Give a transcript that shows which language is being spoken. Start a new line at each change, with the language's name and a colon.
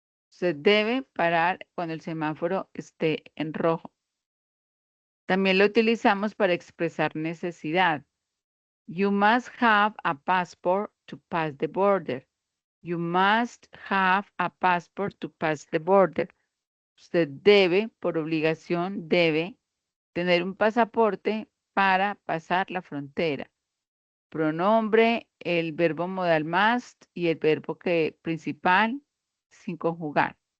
Spanish: Usted debe parar cuando el semáforo esté en rojo. También lo utilizamos para expresar necesidad.
English: You must have a passport to pass the border. You must have a passport to pass the border.
Spanish: Usted debe, por obligación, debe tener un pasaporte para pasar la frontera. Pronombre, el verbo modal must y el verbo principal sin conjugar.